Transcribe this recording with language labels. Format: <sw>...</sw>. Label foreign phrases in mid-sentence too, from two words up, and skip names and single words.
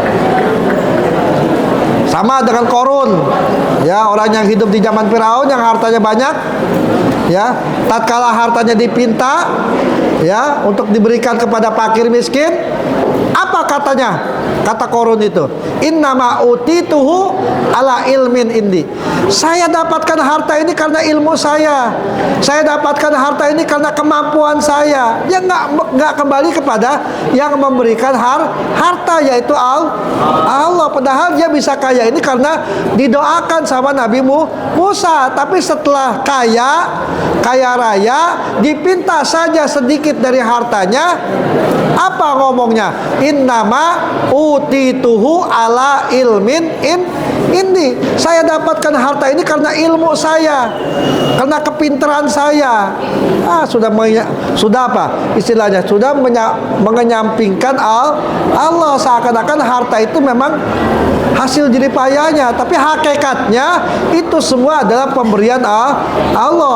<id>Sama dengan Korun, ya, orang yang hidup di zaman Firaun yang hartanya banyak, ya, tatkala hartanya dipinta, ya, untuk diberikan kepada fakir miskin, apa katanya? Kata Korun itu,</id> <ar>إنما أوتيته على علم عندي.</ar> <id>Saya dapatkan harta ini karena ilmu saya. Saya dapatkan harta ini karena kemampuan saya. Dia nggak kembali kepada yang memberikan harta, yaitu Allah. Padahal dia bisa kaya ini karena didoakan sama Nabi Musa. Tapi setelah kaya raya, dipinta saja sedikit dari hartanya, apa ngomongnya?</id> <ar>إنما أوتيته على علم عندي.</ar> <id>Saya dapatkan harta ini karena ilmu saya, karena kepintaran saya. Sudah apa istilahnya? Sudah mengenyampingkan Allah, seakan-akan harta itu memang hasil jeripayanya, tapi hakikatnya itu semua adalah pemberian Allah.</id>